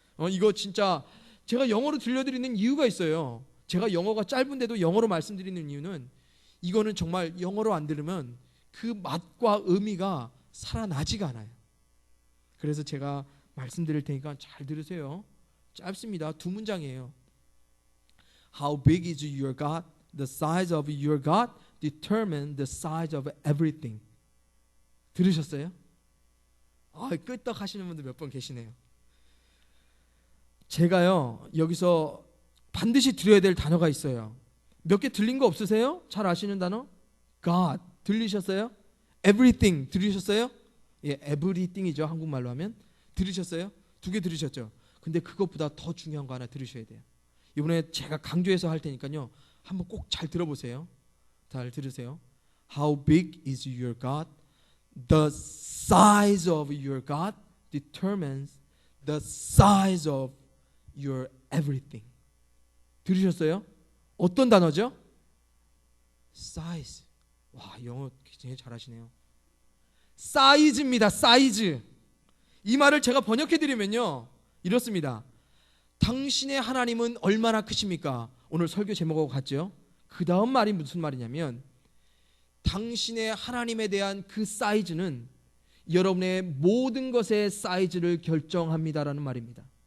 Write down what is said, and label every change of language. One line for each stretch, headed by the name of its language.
Korean: 이거 진짜 제가 영어로 들려드리는 이유가 있어요. 제가 영어가 짧은데도 영어로 말씀드리는 이유는, 이거는 정말 영어로 안 들으면 그 맛과 의미가 살아나지가 않아요. 그래서 제가 말씀드릴 테니까 잘 들으세요. 짧습니다. 2문장이에요.
English: How big is your God? The size of your God determines the size of everything.
Korean: 들으셨어요? 끄떡 하시는 분들 몇 번 계시네요. 제가요, 여기서 반드시 들어야 될 단어가 있어요. 몇 개 들린 거 없으세요? 잘 아시는 단어? God 들리셨어요? Everything 들으셨어요? 예, everything이죠, 한국말로 하면. 들으셨어요? 2개 들으셨죠? 근데 그것보다 더 중요한 거 하나 들으셔야 돼요. 이번에 제가 강조해서 할 테니까요, 한번 꼭 잘 들어보세요. 잘 들으세요.
English: How big is your God? The size of your God determines the size of your everything.
Korean: 들으셨어요? 어떤 단어죠? size. 와, 영어 굉장히 잘하시네요. 사이즈입니다. 사이즈. 이 말을 제가 번역해드리면요, 이렇습니다. 당신의 하나님은 얼마나 크십니까? 오늘 설교 제목하고 같죠? 그 다음 말이 무슨 말이냐면, 당신의 하나님에 대한 그 사이즈는 여러분의 모든 것의 사이즈를 결정합니다라는 말입니다.